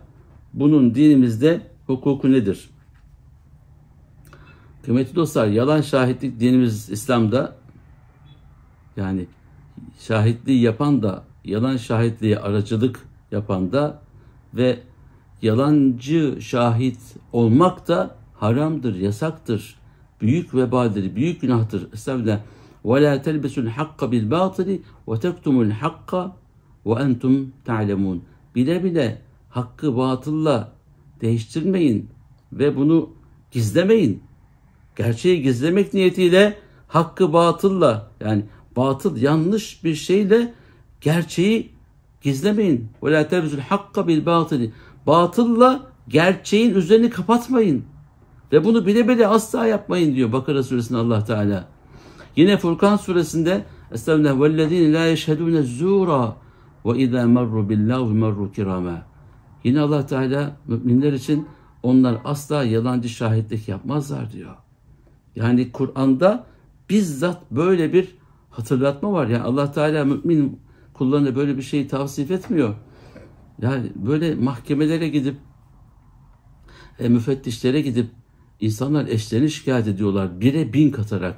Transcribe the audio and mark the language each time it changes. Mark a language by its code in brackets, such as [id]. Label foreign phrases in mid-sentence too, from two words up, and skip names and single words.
[tr] Bunun dinimizde hukuku nedir? Kıymetli dostlar, yalan şahitlik dinimiz İslam'da, yani şahitliği yapan da, yalan şahitliğe aracılık yapan da ve yalancı şahit olmak da haramdır, yasaktır. Büyük vebaldir, büyük günahtır. Estağfirullah. [ar] وَلَا تَلْبَسُوا الْحَقَّ بِالْبَاطِلِ وَتَكْتُمُوا الْحَقَّ وَاَنْتُمْ تَعْلَمُونَ. [tr] Bile bile hakkı batılla değiştirmeyin ve bunu gizlemeyin. Gerçeği gizlemek niyetiyle hakkı batılla, yani batıl yanlış bir şeyle gerçeği gizlemeyin. [ar] وَلَا تَلْبَسُوا الْحَقَّ بِالْبَاطِلِ. [tr] Batılla gerçeğin üzerini kapatmayın. Ve bunu bile bile asla yapmayın diyor Bakara suresinde Allah Teala. Yine Furkan suresinde Estağfirullah [ar] وَالَّذ۪ينَ لَا يَشْهَدُونَ الزُّورَ وَاِذَا مَرُّوا بِاللّٰهُ مَرُّوا كِرَامًا. [tr] Yine Allah Teala müminler için onlar asla yalancı şahitlik yapmazlar diyor. Yani Kur'an'da bizzat böyle bir hatırlatma var. Yani Allah Teala mümin kullarına böyle bir şeyi tavsif etmiyor. Yani böyle mahkemelere gidip, müfettişlere gidip insanlar eşlerini şikayet ediyorlar 1'e 1000 katarak.